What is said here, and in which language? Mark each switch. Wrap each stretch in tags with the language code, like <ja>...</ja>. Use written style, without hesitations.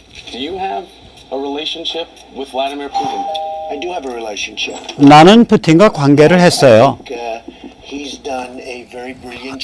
<en>Do you have a relationship with Vladimir Putin? I do have a relationship.</en> <ko>나는 푸틴과 관계를 했어요.</ko> <en>He's done a very brilliant.</en>